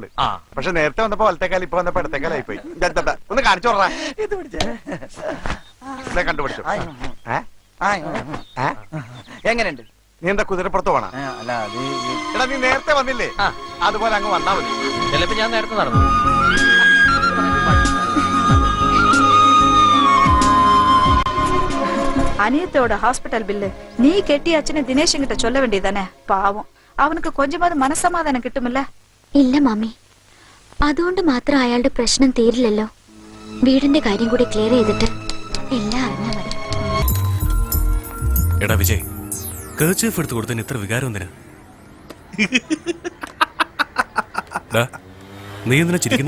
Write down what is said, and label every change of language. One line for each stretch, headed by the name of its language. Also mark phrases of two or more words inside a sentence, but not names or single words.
Malayalam: പക്ഷെ നേരത്തെ വന്നപ്പോ വലത്തേക്കാൽ, ഇപ്പൊ വന്നപ്പോ ഇടത്തേക്കാലായി പോയി. ഒന്ന് കാണിച്ചു കൊടുറാ. കണ്ടുപിടിച്ചു. എങ്ങനെയുണ്ട്? നീ എന്താ കുതിരപ്പുറത്ത് പോണ? എടാ, നീ നേരത്തെ വന്നില്ലേ? അതുപോലെ അങ്ങ് വന്നാ മതി. ചിലപ്പോ ഞാൻ നേരത്തെ നടന്നു.
Tamil: அனியத்தோட ஹாஸ்பிட்டல் பில்லு நீ கெட்டியாச்சுன்னு தினேஷன் கிட்ட சொல்ல வேண்டியதானே? பாவம், அவனுக்கு கொஞ்சமாவது
Malayalam: മനസമാധാനം കിട്ടുമല്ല. ഇല്ല മമ്മി, അതുകൊണ്ട് മാത്രം അയാളുടെ പ്രശ്നം തീരില്ലല്ലോ. വീടിന്റെ കാര്യം കൂടി ക്ലിയർ ചെയ്തിട്ട് എല്ലാം അറിഞ്ഞാ മതി. എടാ വിജയ്, കേർച്ചീഫ് എടുത്തു കൊടുത്തതിന് ഇത്ര വികാരം എന്തിനാ? നീ എന്തിനാ ചിരിക്കുന്നു?